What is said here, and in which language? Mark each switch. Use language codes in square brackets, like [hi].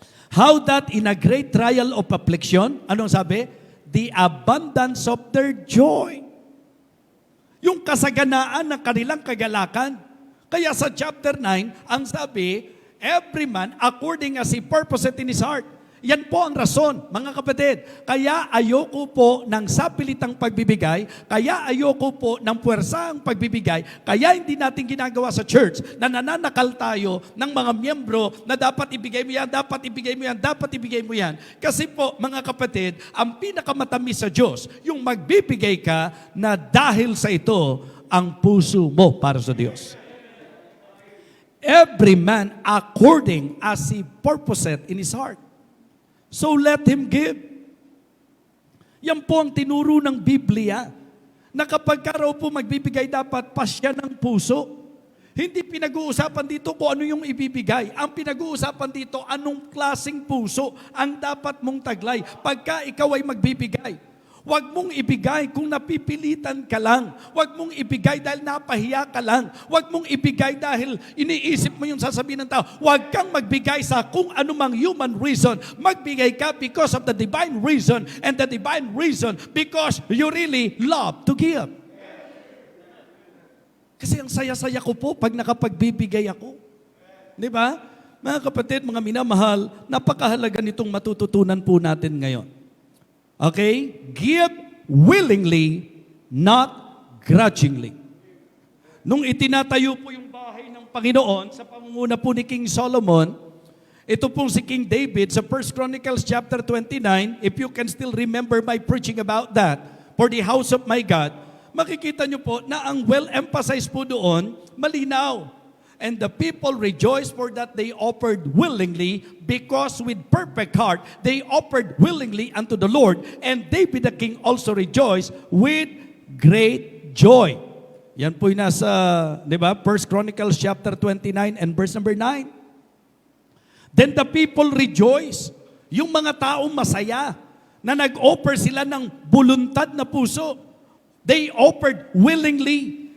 [en] How that in a great trial of affliction, [tl] anong sabi? [en] The abundance of their joy. [tl] Yung kasaganaan ng kanilang kagalakan. Kaya sa chapter 9, ang sabi, [en] every man according as he purposeth in his heart. [tl] Yan po ang rason, mga kapatid. Kaya ayoko po ng sapilitang pagbibigay, kaya ayoko po ng puwersang pagbibigay, kaya hindi natin ginagawa sa church na nananakal tayo ng mga miyembro na dapat ibigay mo yan, dapat ibigay mo yan, dapat ibigay mo yan. Kasi po, mga kapatid, ang pinakamatamis sa Diyos, yung magbibigay ka na dahil sa ito, ang puso mo para sa Diyos. [en] Every man according as he purposeth in his heart. So let him give. [tl] Yan po ang tinuro ng Biblia, na kapag ka raw po magbibigay dapat pasya ng puso. Hindi pinag-uusapan dito kung ano yung ibibigay. Ang pinag-uusapan dito, anong klaseng puso ang dapat mong taglay pagka ikaw ay magbibigay. Huwag mong ibigay kung napipilitan ka lang. Huwag mong ibigay dahil napahiya ka lang. Huwag mong ibigay dahil iniisip mo yung sasabihin ng tao. Huwag kang magbigay sa kung anumang [en] human reason. [tl] Magbigay ka [en] because of the divine reason, and the divine reason because you really love to give. [tl] Kasi ang saya-saya ko po pag nakapagbibigay ako. Di ba? Mga kapatid, mga minamahal, napakahalaga nitong matututunan po natin ngayon. Okay? [en] Give willingly, not grudgingly. [tl] Nung itinatayo po yung bahay ng Panginoon sa pamumuno po ni King Solomon, ito pong si King David sa 1 Chronicles chapter 29, [en] if you can still remember my preaching about that, for the house of my God, [tl] makikita nyo po na ang well-emphasized po doon, malinaw. [en] And the people rejoiced for that they offered willingly, because with perfect heart they offered willingly unto the Lord. And David the king also rejoiced with great joy. [tl] Yan po yung nasa, di ba, 1 Chronicles chapter 29 and verse number 9. [en] Then the people rejoiced. [tl] Yung mga taong masaya na nag-offer sila ng buluntad na puso. [en] They offered willingly.